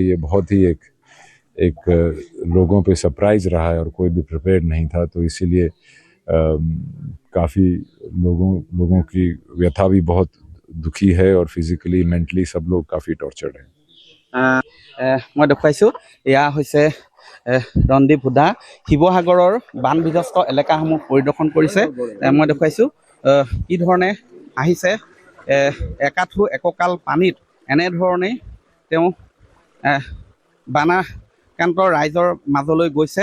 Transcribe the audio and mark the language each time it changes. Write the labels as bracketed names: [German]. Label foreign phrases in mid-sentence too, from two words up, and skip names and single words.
[Hindi] ये बहुत ही एक लोगों पे सरप्राइज रहा है और कोई भी प्रिपेयर्ड नहीं था। तो इसीलिए काफ़ी लोगों की व्यथा भी बहुत दुखी है और [English] physically mentally [Hindi] सब लोग काफ़ी टॉर्चर्ड हैं। [Assamese] मैं देखुৱাইছোঁ এয়া হৈছে ৰন্দীপ হুডা শিৱসাগৰৰ বান বিধ্বস্ত এলেকাসমূহ পৰিদৰ্শন কৰিছে। মই দেখুৱাইছোঁ কি ধৰণে আহিছে একাঠু এককাল পানীত এনেধৰণে তেওঁ বানাক্ৰান্ত ৰাইজৰ মাজলৈ গৈছে।